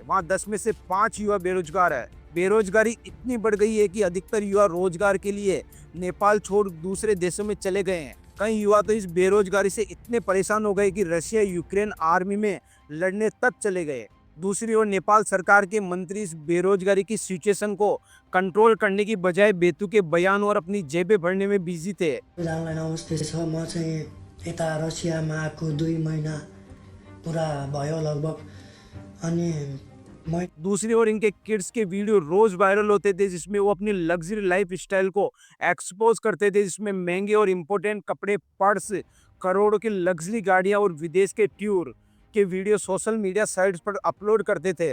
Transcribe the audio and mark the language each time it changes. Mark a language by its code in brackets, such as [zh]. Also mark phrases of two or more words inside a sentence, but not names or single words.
[hi] वहाँ 10 में से 5 युवा बेरोजगार है। बेरोजगारी इतनी बढ़ गई है कि अधिकतर युवा रोजगार के लिए नेपाल छोड़ दूसरे देशों में चले गए हैं। कई युवा तो इस बेरोजगारी से इतने परेशान हो गए कि रशिया यूक्रेन आर्मी में लड़ने तक चले गए। दूसरी ओर नेपाल सरकार के मंत्री इस बेरोजगारी की सिचुएशन को कंट्रोल करने की बजाय बेतुके बयान और अपनी जेबें भरने में बिजी थे। [ne] म चाहिँ यता रसियामा आएको 2 महिना पुरा भयो लगभग, अनि [hi] दूसरी ओर इनके किड्स के वीडियो रोज वायरल होते थे, जिसमें वो अपनी [en] luxury life style [hi] को एक्सपोज करते थे, जिसमें महंगे और इम्पोर्टेंट कपड़े, पर्स, करोड़ों की लग्जरी गाड़ियां और विदेश के टूर के वीडियो [en] social media sites [hi] पर अपलोड करते थे।